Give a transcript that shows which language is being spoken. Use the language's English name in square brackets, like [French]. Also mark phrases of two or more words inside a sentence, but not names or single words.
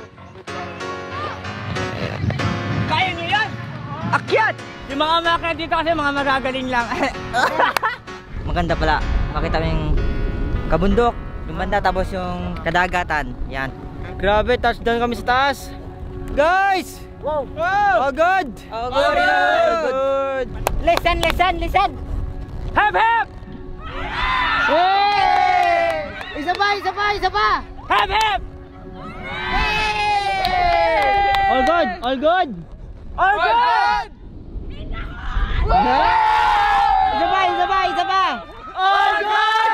[Filipino] Kaya nyo yan. Akyat. Yung mga umakyat dito kasi mga magagaling lang. Maganda pala. Makita mo yung kabundok. Yung banda tapos yung kadagatan. Yan. Grabe, touchdown kami sa taas. [English] Guys! Wow! Wow! All good! All good! All good! Listen! Listen! Listen! Hep! Hep! Hey! [Filipino] Isa pa! Isa pa! Isa pa! Hep! Hep! [English] All good! All good! All good! [Filipino] Isa pa! Isa pa! Isa pa! [English] All good!